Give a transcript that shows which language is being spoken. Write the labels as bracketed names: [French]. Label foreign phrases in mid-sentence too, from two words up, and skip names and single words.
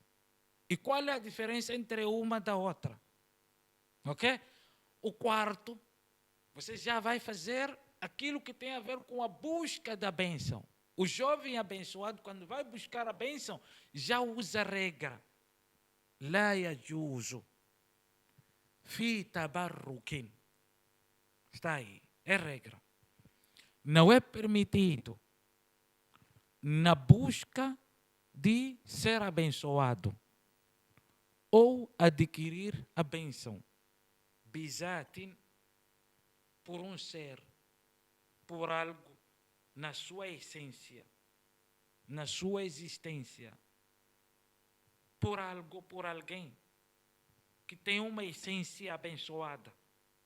[Portuguese] E qual é a diferença entre uma da outra? Ok? O quarto, você já vai fazer aquilo que tem a ver com a busca da bênção. O jovem abençoado, quando vai buscar a bênção, já usa a regra. [Arabic] لا يجوز في تبرك. [Portuguese] Está aí, é regra. Não é permitido na busca de ser abençoado ou adquirir a bênção bizatin por um ser, por algo na sua essência, na sua existência, por algo, por alguém que tem uma essência abençoada.